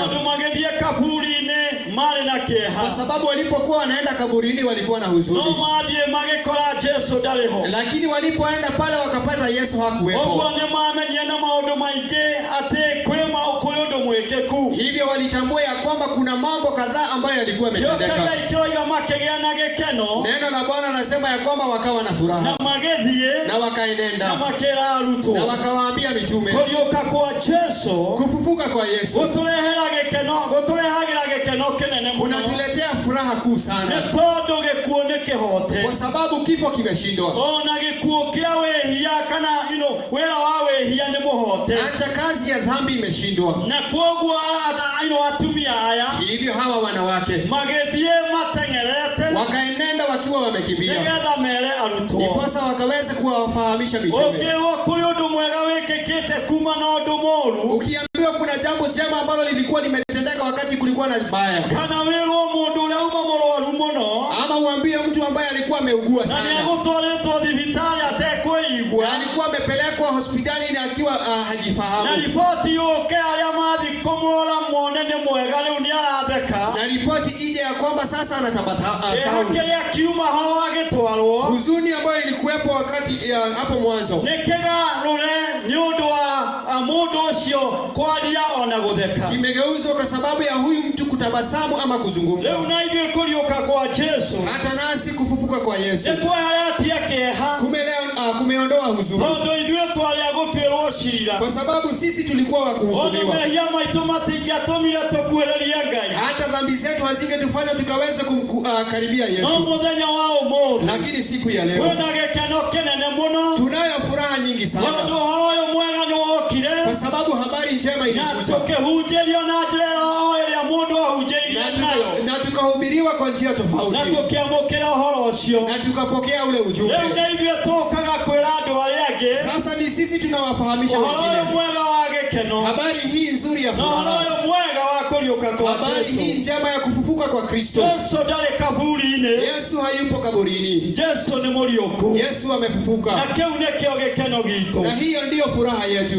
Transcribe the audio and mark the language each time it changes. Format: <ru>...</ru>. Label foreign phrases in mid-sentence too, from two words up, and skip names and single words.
<ki>Tondu magĩthiĩ kaburi-inĩ marĩ na kĩeha.</ki> <sw>Kwa sababu walipokuwa wanaenda kaburini walikuwa na huzuni.</sw> <ki>No mathiĩ magĩkora Yesu ndarĩ ho.</ki> <sw>Lakini walipoenda pale wakapata Yesu hakuwepo.</sw> <ki>Ũguo nĩ mamenyire na maũndũ maingĩ atĩ kũrĩ ũndũ mwĩkĩku.</ki> <sw>Hivyo walitambua ya kwamba kuna mambo kadhaa ambayo yalikuwa yametendeka.</sw> <ki>Kĩoiga makĩgĩa na gĩkeno.</ki> <sw>Neno la Bwana anasema ya kwamba wakawa na furaha.</sw> <ki>Na magĩthiĩ.</ki> <sw>Na wakaenenda.</sw> <ki>Na makĩra arutwo.</ki> <sw>Na wakawaambia mitume.</sw> <ki>Kuriuka kwa Yesu,</ki> <sw>kufufuka kwa Yesu,</sw> <ki>gũtũrehagĩra gĩkeno kĩnene mũno.</ki> <sw>Kunatuletea furaha kuu sana.</sw> <ki>Nĩ tondũ gĩkuũ nĩ kĩhote.</ki> <sw>Kwa sababu kifo kimeshindwa.</sw> <ki>Ona gĩkuũ kĩa wĩhia kana wĩra wa wĩhia nĩ mũhote.</ki> <sw>Hata kazi ya dhambi imeshindwa.</sw> <ki>Na kwoguo atumia aya,</ki> <sw>hivyo hawa wanawake</sw> <ki>magĩthiĩ mateng'erete,</ki> <sw>wakaenenda wakiwa wamekimbia.</sw> <ki>Nigetha mere arutwo.</ki> <sw>Ndiposa wakaweza kuwafahamisha mitume.</sw> <ki>Ũngĩrwo kũrĩ ũndũ mwega wĩkĩkĩte kuma na ũndũ mũũru.</ki> <sw>Ukiambiwa kuna jambo jema ambalo lilikuwa limetendeka wakati kulikuwa na baya.</sw> <ki>Kana wĩrwo mũndũ ũrĩa uma mũrwaru mũno.</ki> <sw>Ama uambie mtu ambaye alikuwa ameugua sana.</sw> <ki>Na nĩegũtwarĩtwo thibitarĩ atekwĩigua.</ki> <sw>Na alikuwa amepelekwa hospitali na akiwa hajifahamu.</sw> <ki>Na ripoti yũke arĩa mathi kũmũrora mone nĩ mwega rĩu nĩ aratheka.</ki> <sw>Na ripoti ije ya kwamba sasa anatabasamu.</sw> <ki>Kĩrĩa kiuma ho agĩtwarwo.</ki> <sw>Huzuni ambayo ilikuwepo wakati hapo mwanzo.</sw> <ki>Nĩ kĩgarũre nĩ ũndũ wa mũndũ ũcio kwaria ona gũtheka.</ki> <sw>Kimegeuzwa kwa sababu ya huyu mtu kutabasamu ama kuzungumza.</sw> <ki>Leo na ithuĩ kuriuka kwa Yesu.</ki> <sw>Hata nasi kufufuka kwa Yesu.</sw> <ki>Nĩtweheretie kĩeha.</ki> <sw>Kumeondoa huzuni.</sw> <ki>Tondũ ithuĩ twarĩa gũtuĩrwo ciira.</ki> <sw>Kwa sababu sisi tulikuwa wa kuhukumiwa.</sw> <ki>Mehia maitũ matingĩatũmire tũkuhĩrĩrie Ngai.</ki> <sw>Hata dhambi zetu hazingetufanya tukaweza kumkaribia Yesu.</sw> <ki>No mũthenya wa ũmũthĩ.</ki> <sw>Lakini siku ya leo</sw> <ki>kwĩna gĩkeno kĩnene mũno.</ki> <sw>Tunayo furaha nyingi sana.</sw> <ki>Tondũ ũhoro mwega nĩ wokire.</ki> <sw>Kwa sababu habari njema ilikuja.</sw> <ki>Na tũkĩhunjĩrio na njĩra ĩrĩa mũndũ ahunjĩirie nayo.</ki> <sw>Na tukahubiriwa kwa njia tofauti.</sw> <ki>Na tukĩamũkĩra ũhoro ũcio.</ki> <sw>Na tukapokea ule ujumbe.</sw> <ki>Rĩu nĩ ithuĩ tũkaga kwĩra andũ arĩa</ki> <sw>Sasa ni sisi tunawafahamisha wengine habari hii nzuri ya furaha, habari hii njema ya kufufuka kwa Kristo. Yesu hayupo kaburini. Yesu amefufuka. Na hiyo ndiyo furaha yetu.</sw>